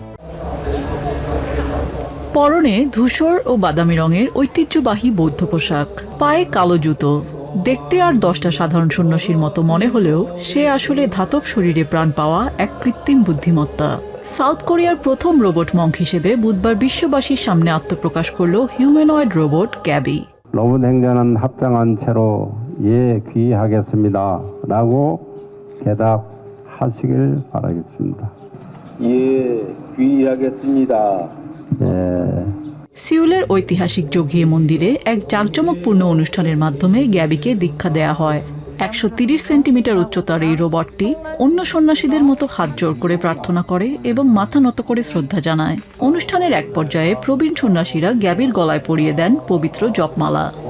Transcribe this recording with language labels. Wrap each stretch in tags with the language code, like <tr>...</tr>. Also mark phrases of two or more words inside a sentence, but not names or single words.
<bn>পরনে ধূসর ও বাদামি রঙের ঐতিহ্যবাহী বৌদ্ধ পোশাক, পায়ে কালো জুতো। দেখতে আর 10টা সাধারণ সন্ন্যাসীর মতো মনে হলেও সে আসলে ধাতব শরীরে প্রাণ পাওয়া এক কৃত্রিম বুদ্ধিমত্তা। সাউথ কোরিয়ার প্রথম</bn> <en>robot monk</en> <bn>হিসেবে বুধবার বিশ্ববাসীর সামনে আত্মপ্রকাশ করল</bn> <en>humanoid robot</en> <bn>গ্যাবি।</bn> <ko>로봇 행전은 합장한 채로 예 귀하겠습니다 라고 대답하시길 바라겠습니다. 예 귀하겠습니다. 예.</ko> <bn>সিউলের ঐতিহাসিক যোগিয়ে মন্দিরে এক জাঁকজমকপূর্ণ অনুষ্ঠানের মাধ্যমে গ্যাবিকে দীক্ষা দেয়া হয়। 130 সেন্টিমিটার উচ্চতার এই রোবটটি অন্য সন্ন্যাসীদের মতো হাত জোড় করে প্রার্থনা করে এবং মাথা নত করে শ্রদ্ধা জানায়। অনুষ্ঠানের এক পর্যায়ে প্রবীণ সন্ন্যাসীরা গ্যাবির গলায় পরিয়ে দেন পবিত্র জপমালা।</bn>